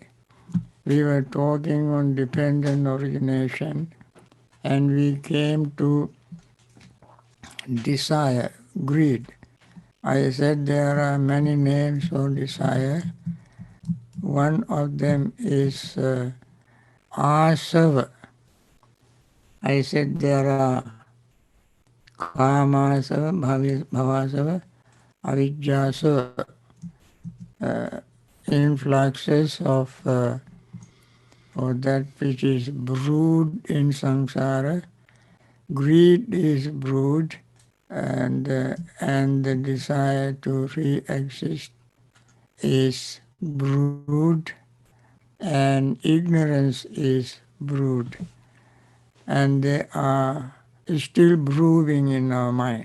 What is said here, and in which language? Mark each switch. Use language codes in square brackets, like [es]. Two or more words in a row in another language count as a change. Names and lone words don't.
[en] We were talking on dependent origination and we came to desire, greed. I said there are many names for desire. One of them is asava. I said there are [pi] kamasava, bhavasava, avijjasava, [en] influxes of or that which is brood in samsara. Greed is brood, and the desire to re-exist is brood, and ignorance is brood, and they are still brewing in our mind.